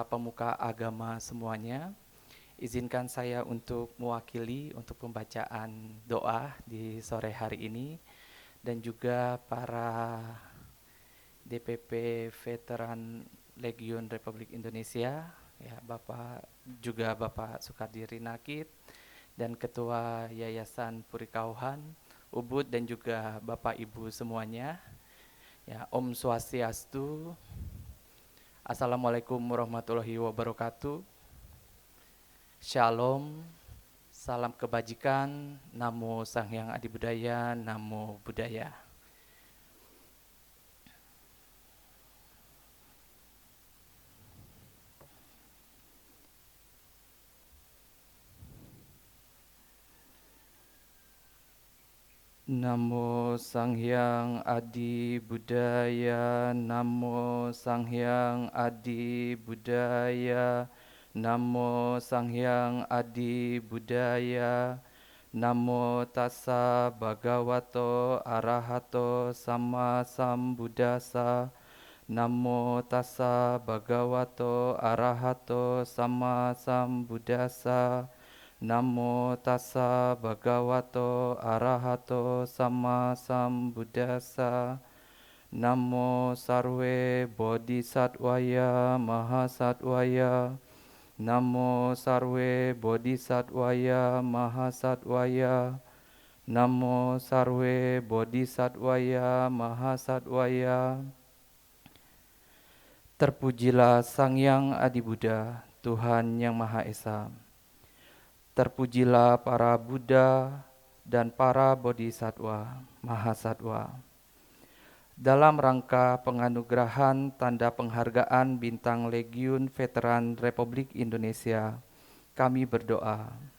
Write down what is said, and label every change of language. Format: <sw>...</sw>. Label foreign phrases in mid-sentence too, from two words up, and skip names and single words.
<id>pemuka agama semuanya, izinkan saya untuk mewakili untuk pembacaan doa di sore hari ini, dan juga para DPP Veteran Legiun Republik Indonesia, ya Bapak Sukardi Rinakit, dan Ketua Yayasan Purikauhan, Ubud, dan juga Bapak Ibu semuanya. Ya,</id> <sa>Om Swastiastu.</sa> <ar>السلام عليكم ورحمة الله وبركاته.</ar> <id>Shalom. Salam kebajikan. Namo Sang Hyang Adi Budaya.</id> <pi>Namo Buddhaya.</pi> <id>Namo Sang Hyang Adi Budaya, Namo Sang Hyang Adi Budaya, Namo Sang Hyang Adi Budaya,</id> <pi>Namo Tassa Bhagavato Arahato Sama Sambuddhassa, Namo Tassa Bhagavato Arahato Sama Sambuddhassa, Namo Tassa Bhagavato Arahato Sama Sambuddhassa.</pi> <sa>Namo Sarve Bodhisattvaya Mahasattvaya. Namo Sarve Bodhisattvaya Mahasattvaya. Namo Sarve Bodhisattvaya Mahasattvaya.</sa> <id>Terpujilah Sang Hyang Adi Buddha, Tuhan Yang Maha Esa. Terpujilah para Buddha dan para Bodhisattva, Mahasatwa. Dalam rangka penganugerahan tanda penghargaan Bintang Legiun Veteran Republik Indonesia, kami berdoa.</id>